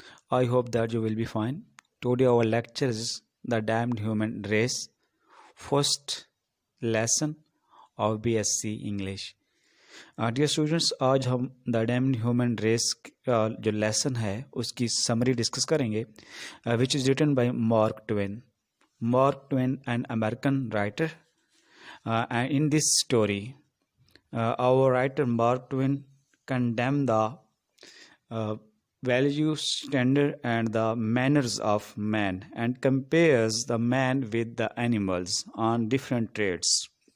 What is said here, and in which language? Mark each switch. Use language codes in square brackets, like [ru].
[en] I hope that you will be fine. Today our lecture is the damned human race, first lesson of BSc English. Dear students, [hi] आज हम the damped human race का जो lesson है उसकी summary discuss करेंगे, [en] Which is written by Mark Twain. Mark Twain, an American writer, and in this story, our writer Mark Twain condemned the values, standard, and the manners of man, and compares the man with the animals on different traits.